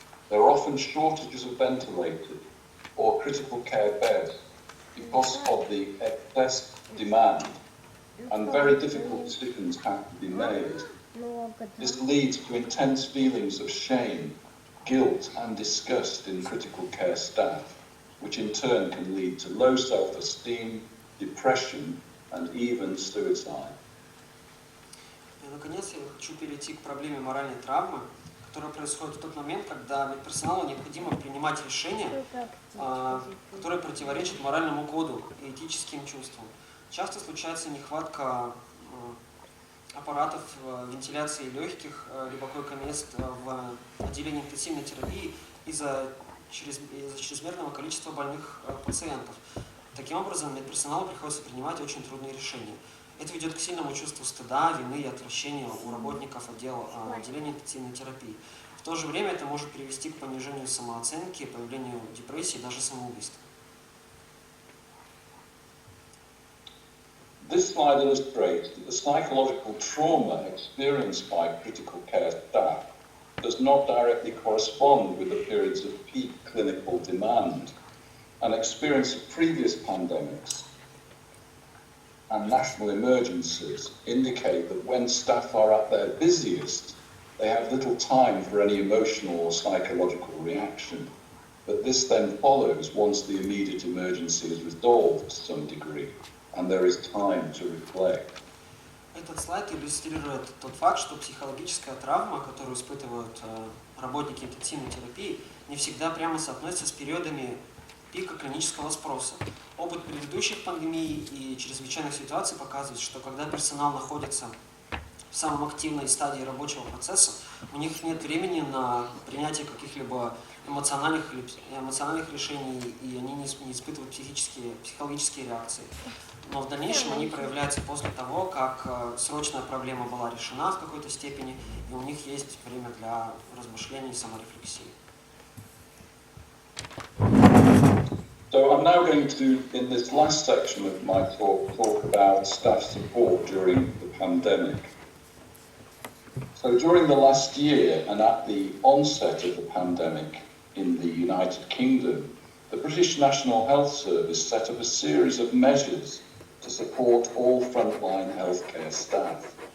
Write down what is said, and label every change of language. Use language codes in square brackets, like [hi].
[en] There are often shortages of ventilators or critical care beds because of the excess demand, and very difficult decisions have to be made. This leads to intense feelings of shame, guilt, and disgust in critical care staff, which in turn can lead to low self-esteem, depression, and even suicide. [ru] И, наконец, я хочу перейти к проблеме моральной травмы, которая происходит в тот момент, когда медперсоналу необходимо принимать решения, которые противоречат моральному коду и этическим чувствам. Часто случается нехватка аппаратов вентиляции легких, либо койко-мест в отделении интенсивной терапии из-за чрезмерного количества больных пациентов. Таким образом, медперсоналу приходится принимать очень трудные решения. Это ведет к сильному чувству стыда, вины и отвращения у работников отделения интенсивной терапии. В то же время это может привести к понижению самооценки, появлению депрессии и даже самоубийства. [en] This slide illustrates that the psychological trauma experienced by critical care staff does not directly correspond with the periods of peak clinical demand and experience of previous pandemics. and national emergencies indicate that when staff are at their busiest, they have little time for any emotional or psychological reaction. But this then follows once the immediate emergency is resolved to some degree, and there is time to reflect. [ru] Этот слайд иллюстрирует тот факт, что психологическая травма, которую испытывают работники интенсивной терапии, не всегда прямо соотносится с периодами пика клинического спроса. Опыт предыдущих пандемий и чрезвычайных ситуаций показывает, что когда персонал находится в самом активной стадии рабочего процесса, у них нет времени на принятие каких-либо эмоциональных решений, и они не испытывают психологические реакции. Но в дальнейшем они проявляются после того, как срочная проблема была решена в какой-то степени, и у них есть время для размышлений и саморефлексии. [en] So I'm now going to, in this last section of my talk about staff support during the pandemic. So during the last year and at the onset of the pandemic in the United Kingdom, the British National Health Service set up a series of measures to support all frontline healthcare staff.